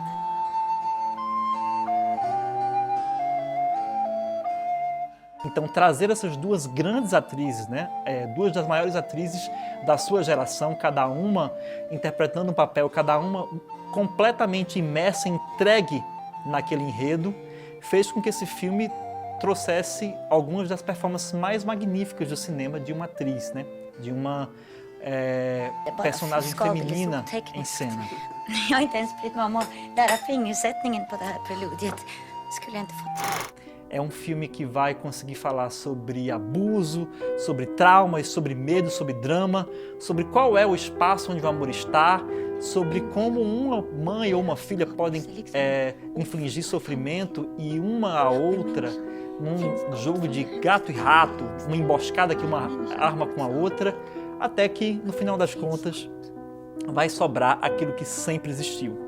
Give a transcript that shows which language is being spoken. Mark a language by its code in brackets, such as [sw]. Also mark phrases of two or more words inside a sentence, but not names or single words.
[pt] Então, trazer essas duas grandes atrizes, né, duas das maiores atrizes da sua geração, cada uma interpretando um papel, cada uma completamente imersa, entregue naquele enredo, fez com que esse filme trouxesse algumas das performances mais magníficas do cinema de uma atriz, né, de uma personagem feminina em cena. [sv] Jag har inte ens brytt mig om att lära fingersättningen på det här preludiet. Skulle jag inte fått. [pt] É um filme que vai conseguir falar sobre abuso, sobre traumas, sobre medo, sobre drama, sobre qual é o espaço onde o amor está, sobre como uma mãe ou uma filha podem infligir sofrimento e uma a outra num jogo de gato e rato, uma emboscada que uma arma com a outra, até que, no final das contas, vai sobrar aquilo que sempre existiu.